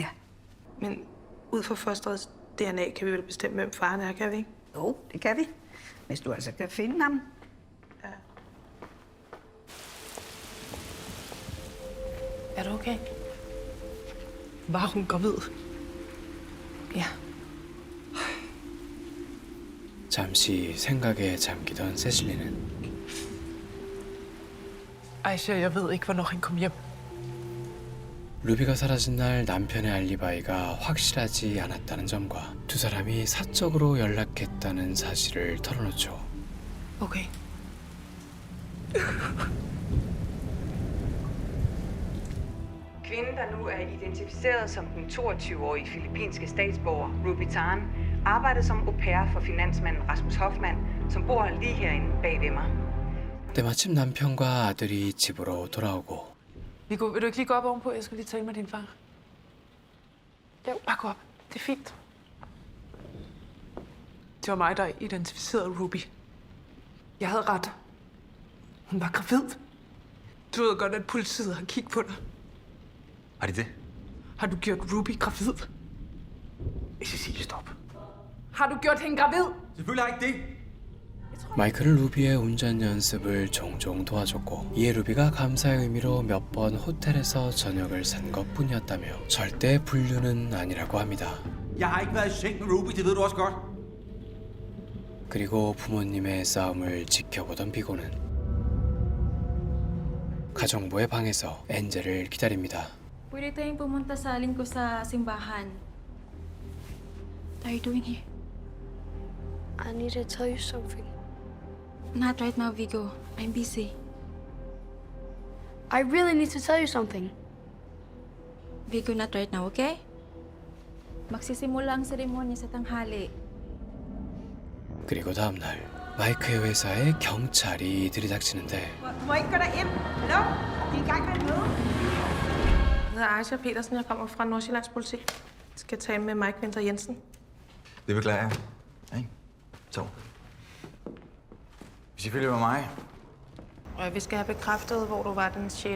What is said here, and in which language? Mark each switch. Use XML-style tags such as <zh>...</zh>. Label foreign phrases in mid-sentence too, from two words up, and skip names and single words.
<da>Men ud fra fosterets DNA kan vi vel bestemme, hvem faren er, kan vi ikke? Jo, det kan vi. Hvis du altså kan finde ham. Ja. Er du okay? Var hun gravid? Ja.</da> <ko>잠시 생각에 잠기던 세실리는</ko> <da>Aisha, jeg ved ikke, hvornår han kom hjem.</da> <ko>루비가 사라진 날 남편의 알리바이가 확실하지 않았다는 점과 두 사람이 사적으로 연락했다는 사실을 털어놓죠.</ko> <da>Okay. Kvinden, der nu er identificeret som den 22-årige filippinske statsborger, Ruby Tan, arbejdede som au pair for finansmanden Rasmus Hoffmann, som bor lige herinde bag ved mig.</da> <ko>때마침 남편과 아들이 집으로 돌아오고</ko> <da>Viggo, vil du ikke lige gå op ovenpå? Jeg skal lige tale med din far. Jo, bare gå op. Det er fint. Det var mig, der identificerede Ruby. Jeg havde ret. Hun var gravid. Du ved godt, at politiet har kigget på dig. Har de det? Har du gjort Ruby gravid? Cecilie, stop. Har du gjort hende gravid? selvfølgelig har jeg ikke det.</da> <ko>마이클은 루비의 운전 연습을 종종 도와줬고 이에 루비가 감사의 의미로 몇 번 호텔에서 저녁을 산 것뿐이었다며 절대 불륜은 아니라고 합니다.</ko> <da>Jeg har ikke været i seng med Ruby, det ved du også godt.</da> <ko>그리고 부모님의 싸움을 지켜보던 비고는 가정부의 방에서 엔젤을 기다립니다.</ko> <tl>Pwede tayong pumunta sa linggo sa simbahan.</tl> <en>What are you doing here? I need to tell you something. Not right now, Viggo. I'm busy. I really need to tell you something. Viggo, not right now, okay?</en> <tl>Magsisimula ang seremonya sa tanghali.</tl> <ko>그리고 다음날 마이크의 회사에 경찰이 들이닥치는데</ko> <da>Må ikke gå derind? Hallo? De er i gang med et møde. Jeg hedder Aisha Petersen. Jeg kommer fra Nordsjællands politi. Jeg skal tale med Mike Winter Jensen. Det beklager jeg. Ikke? Så. Hvis I følger med mig. Og vi skal have bekræftet, hvor du var den 6.</da>